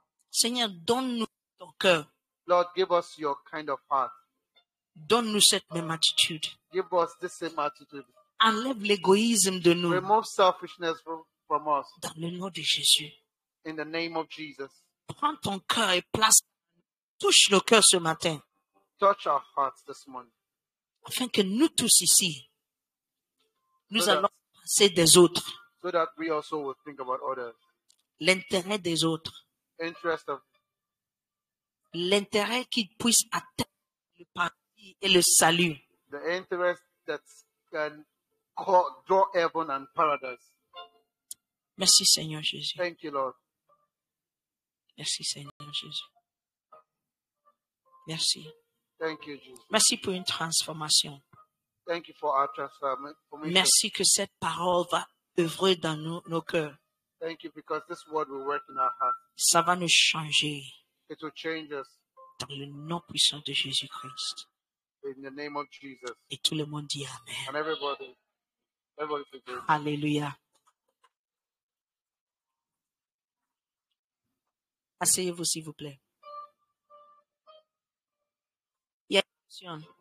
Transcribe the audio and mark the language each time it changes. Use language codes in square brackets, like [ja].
[fr] Seigneur, donne-nous ton cœur. [en] Lord, give us your kind of heart. [fr] Donne-nous cette même attitude. [en] Give us the same attitude. [fr] Enlève l'égoïsme de nous. [en] Remove selfishness from us. [fr] Dans le nom de Jésus. [en] In the name of Jesus. [fr] Prends ton cœur et place. Touche le cœur ce matin. [en] Touch our hearts this morning. [fr] Afin que nous tous ici, nous [en] So that- [fr] allons penser des autres. [en] So that we also will think about others. [fr] L'intérêt des autres. [en] Interest of [fr] L'intérêt qu'ils puissent atteindre le paradis et le salut. [en] the interest that can draw heaven and paradise. [fr] Merci Seigneur Jésus. [en] Thank you, Lord. [fr] Merci Seigneur Jésus. Merci. [en] Thank you, Jesus. [fr] Merci pour une transformation. [en] Thank you for our transformation. [fr] Merci que cette parole va œuvrer dans nos cœurs. [en] Thank you because this word will work in our hearts. [fr] Ça va nous changer [en] It will change us [fr] dans le nom puissant de Jésus-Christ. [en] in the name of Jesus. [fr] Et tout le monde dit Amen. [en] And everybody say good. [fr] Alléluia. Asseyez-vous s'il vous plaît. Il y a une question.